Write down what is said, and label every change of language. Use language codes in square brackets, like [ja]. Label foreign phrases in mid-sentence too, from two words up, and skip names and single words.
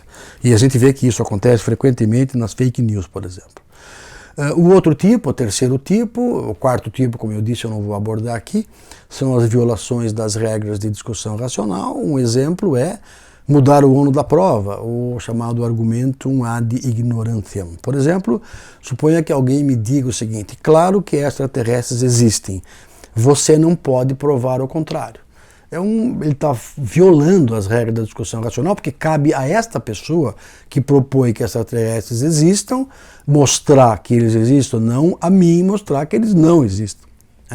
[pt] E a gente vê que isso acontece frequentemente nas [en] fake news, [pt] por exemplo. O outro tipo, o terceiro tipo, o quarto tipo, como eu disse, eu não vou abordar aqui, são as violações das regras de discussão racional. Um exemplo é mudar o ônus da prova, o chamado [la] argumentum ad ignorantiam. [pt] Por exemplo, suponha que alguém me diga o seguinte: claro que extraterrestres existem, você não pode provar o contrário. Ele está violando as regras da discussão racional, porque cabe a esta pessoa que propõe que extraterrestres existam mostrar que eles existem, não a mim mostrar que eles não existem, né?